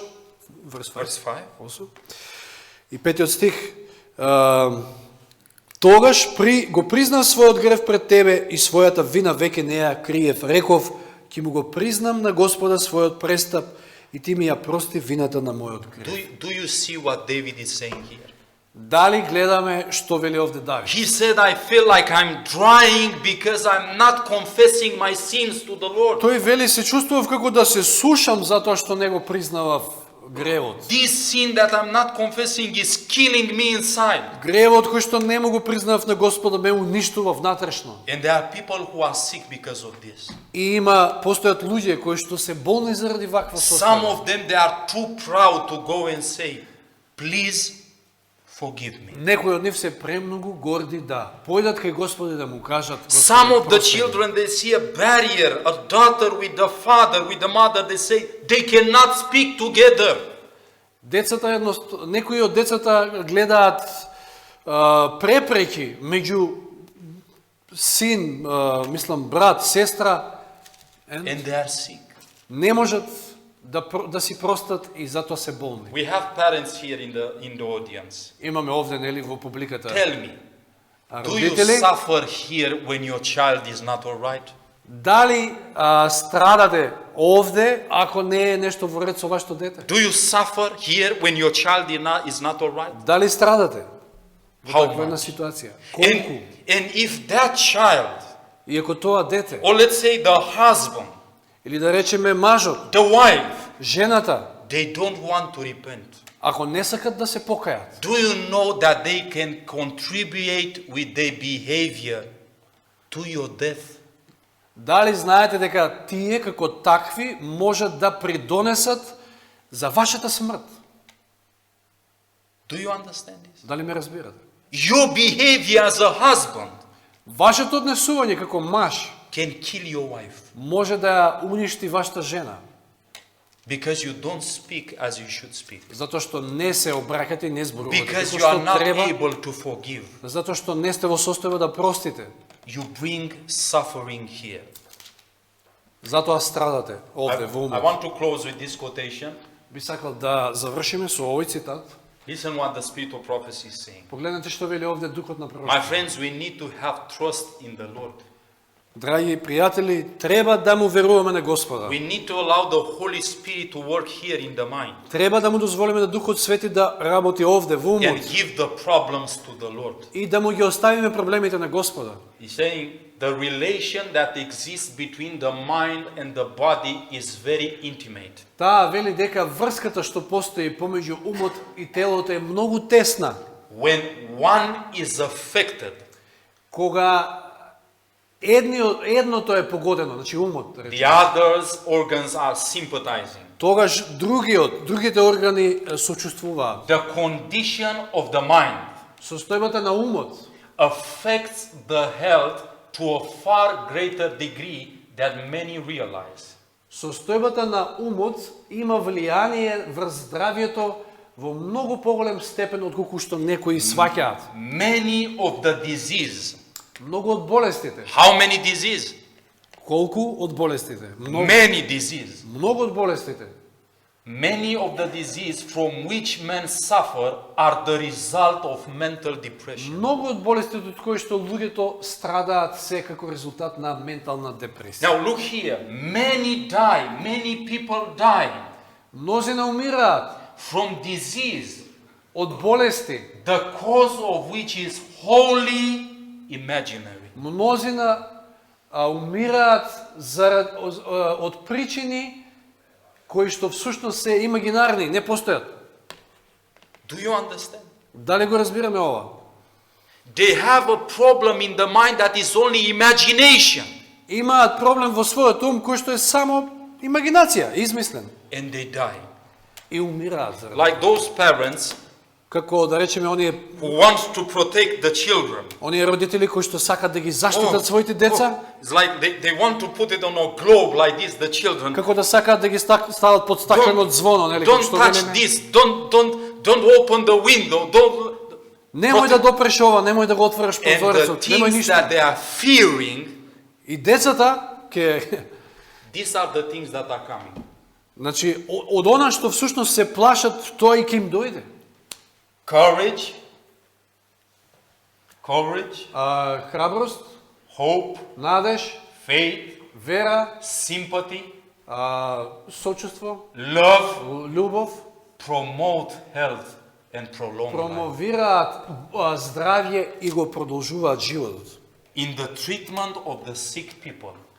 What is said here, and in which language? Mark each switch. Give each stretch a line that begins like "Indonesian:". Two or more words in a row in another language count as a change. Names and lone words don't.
English: Verse 5.
Macedonian: и 5 стих, тогаш го признав својот грев пред тебе и својата вина веќе не ја криев. Реков, ќе му го признам на Господа својот престап и ти ми ја прости вината на мојот грев.
English: Do you see what David is saying here?
Macedonian: Дали гледаме што вели овде Давид?
English: He said, I feel like I'm drying because I'm not confessing my sins to the Lord.
Macedonian: Тој вели се чувствував како да се сушам затоа што не го признавав гревот.
English: This sin that I'm not confessing is killing me inside.
Macedonian: Гревот кој што не му го признавав на Господа ме уништува внатрешно.
English: And there are people who are sick because of this.
Macedonian: И постојат луѓе кои што се болни заради ваква
English: Some
Macedonian: состојба.
English: of them, they are too proud to go and say, please forgive me.
Macedonian: Некои од нив се премногу горди да појдат кај Господи да му кажат
English: Some of the
Macedonian: прости ми.
English: children, they see a barrier, a daughter with the father, with the mother, they say they cannot speak together.
Macedonian: Децата некои од децата гледаат препреки меѓу син, мислам брат, сестра,
English: And they are sick.
Macedonian: не можат да си простат и затоа се болни.
English: We have parents here in the audience.
Macedonian: Имаме овде нели во публиката.
English: Tell me, do you
Macedonian: Родители,
English: suffer here when your child is not all right?
Macedonian: дали страдате овде ако не е нешто во ред со вашето дете?
English: Do you suffer here when your child is not all right?
Macedonian: Дали страдате во
English: How
Macedonian: таква една
English: much?
Macedonian: ситуација? Колку?
English: And if that child,
Macedonian: И ако тоа дете,
English: or let's say the husband,
Macedonian: или да речеме мажот,
English: the wife,
Macedonian: жената,
English: they don't want to repent,
Macedonian: ако не сакат да се покајат,
English: do you know that they can contribute with their behavior to your death?
Macedonian: дали знаете дека тие како такви можат да придонесат за вашата смрт?
English: Do you understand this?
Macedonian: Дали ме разбирате?
English: Your behavior as a husband
Macedonian: Вашето однесување како маж
English: can kill your wife
Macedonian: може да ја уништи вашата жена,
English: because you don't speak as you should speak,
Macedonian: затоа што не се обраќате и не зборувате
English: because
Macedonian: како
English: you are
Macedonian: што
English: not
Macedonian: треба,
English: able to forgive.
Macedonian: затоа што не сте во состојба да простите.
English: You bring suffering here.
Macedonian: Затоа страдате овде во
English: I
Macedonian: умот.
English: want to close with this quotation.
Macedonian: Би сакал да завршиме со овој цитат.
English: Listen what the spirit of prophecy is saying.
Macedonian: Погледнете што вели овде духот на
English: My
Macedonian: пророштво.
English: friends, we need to have trust in the Lord.
Macedonian: Драги пријатели, треба да му веруваме на Господа.
English: We need to allow the Holy Spirit to work here in the mind
Macedonian: Треба да му дозволиме да Духот Свети да работи овде во умот
English: and give the problems to the Lord.
Macedonian: и да му ги оставиме проблемите на Господа.
English: He's saying the relation that exists between the mind and the body is very intimate.
Macedonian: Таа вели дека врската што постои помеѓу умот и телото е многу тесна.
English: When one is affected,
Macedonian: Кога едното е погодено, значи умот, да
English: the
Macedonian: речеме,
English: others organs are sympathizing.
Macedonian: тогаш другите органи сочувствуваат.
English: The condition of the mind
Macedonian: Состојбата на умот
English: affects the health to a far greater degree than many realize.
Macedonian: Состојбата на умот има влијание врз здравјето во многу поголем степен отколку што некои сваќаат.
English: Many of the disease.
Macedonian: Многу од болестите.
English: How many disease?
Macedonian: Колку од болестите?
English: Many disease.
Macedonian: Многу од болестите.
English: Many of the disease from which men suffer are the result of mental depression.
Macedonian: Многу од болестите од кои што луѓето страдаат се како резултат на ментална депресија.
English: Now look here. Many die. Many people die
Macedonian: Мнозина умираат
English: from disease,
Macedonian: од болести,
English: the cause of which is wholly imaginary.
Macedonian: мнозина умираат од причини кои што всушност се имагинарни, не постојат.
English: Do you understand?
Macedonian: Дали го разбираме ова?
English: They have a problem in the mind that is only imagination.
Macedonian: Имаат проблем во својот ум кој што е само имагинација, измислен.
English: And they die.
Macedonian: И умираат заради.
English: Like those parents
Macedonian: Како да речеме оние
English: who want to protect the children.
Macedonian: родители кои што сакаат да ги заштитат своите деца,
English: It's like they want to put it on a globe like this, the children.
Macedonian: како да сакаат да ги стават под стаклено звоно, нели, како
English: Don't
Macedonian: што
English: touch
Macedonian: велиме.
English: this. Don't open the window. Don't.
Macedonian: Немој да допреш ова, немој да го отвориш
English: And the
Macedonian: прозорецот, немој
English: things
Macedonian: ништо.
English: that they are fearing,
Macedonian: И децата ќе
English: these are the things that are coming.
Macedonian: значи од она што всушност се плашат, тоа и ќе им дојде.
English: Courage,
Macedonian: Храброст,
English: hope,
Macedonian: надеж,
English: faith,
Macedonian: вера,
English: sympathy,
Macedonian: сочувство,
English: love,
Macedonian: љубов,
English: promote health and prolong life.
Macedonian: промовираат здравје и го продолжуваат животот.
English: In the treatment of the sick people,